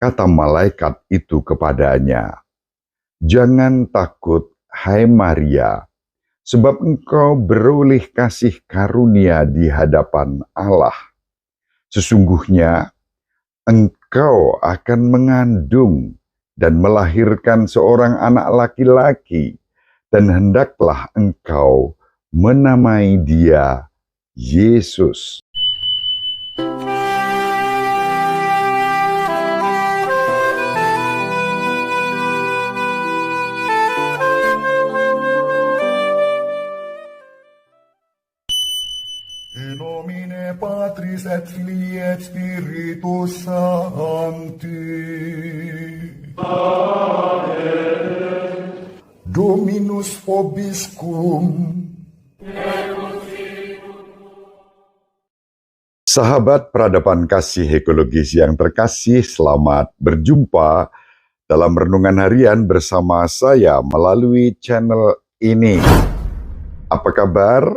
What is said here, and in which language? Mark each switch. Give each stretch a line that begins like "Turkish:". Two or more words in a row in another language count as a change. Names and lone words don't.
Indonesian: Kata malaikat itu kepadanya, "Jangan takut, hai Maria, sebab engkau beroleh kasih karunia di hadapan Allah. Sesungguhnya engkau akan mengandung dan melahirkan seorang anak laki-laki, dan hendaklah engkau menamai dia Yesus."
Latin: In nomine Patris et Filii et Spiritus Sancti. Amen. Dominus vobiscum.
Indonesian: Sahabat peradaban kasih ekologis yang terkasih, selamat berjumpa dalam renungan harian bersama saya melalui channel ini. Apa kabar?